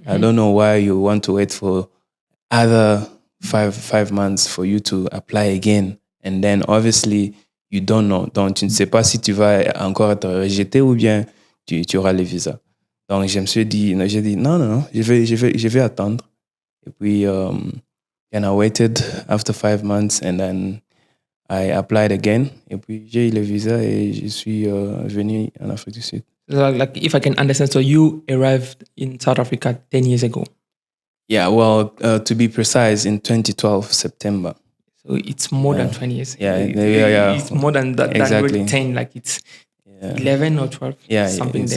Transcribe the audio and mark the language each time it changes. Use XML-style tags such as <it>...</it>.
<en>I don't know why you want to wait for other five months for you to apply again. And then obviously, you don't know.</en> <fr>Donc, tu ne sais pas si tu vas encore être rejeté ou bien tu auras le visa. Donc, j'ai dit, non, je vais attendre.</fr> <en>Et puis, and I waited after 5 months and then I applied again.</en> <fr>Et puis, j'ai eu le visa et je suis venu en Afrique du Sud.</fr> <en>Like, if I can understand, so you arrived in South Africa 10 years ago. Yeah, well, to be precise, in 2012, September. So it's more than 20 years. Yeah. It's more than that. Exactly. Than 10, like it's 11 or 12. Something there.</en>